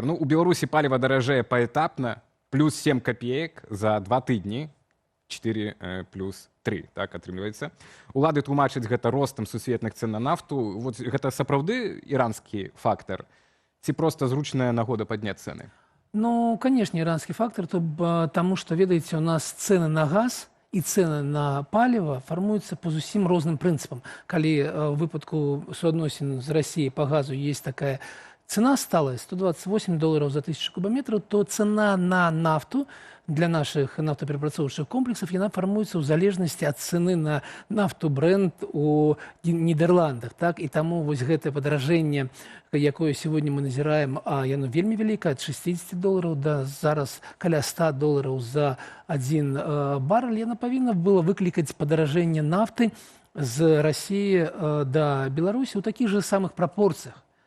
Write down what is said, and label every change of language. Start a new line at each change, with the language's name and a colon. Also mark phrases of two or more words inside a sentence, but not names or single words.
Belarusian: Ну, у Беларусі паліва даражэе паэтапна, плюс 7 копеек за 2 тыдні, 4 плюс 3, так, атрымліваецца. Улады тлумачаць гэта ростам сусветных цэн на нафту. Вот гэта сапраўды іранскі фактар? Ці проста зручная нагода падняць цэны? Ну,
Russian: конечно, иранский фактор, потому что, ведаете, у нас цены на газ и цены на паліва
Belarusian: фармуюцца по зусім розным прынцыпам. Калі в выпадку суадносін з Россией по газу есть такая цена сталая, $128 за 1000 кубометров, то цена на нафту для наших нафтоперапрацоўчых комплексов яна фармуецца ў залежнасці ад цены на нафту Brent у Нідерландах. Так? І таму вось гэтае падаражэнне, якое сегодня мы назіраем, яно вельмі вялікае, ад $60 да зараз каля $100 за один баррель, яна павінна была выклікаць падаражэнне нафты з России да Беларусі ў такіх же самых прапорцыях.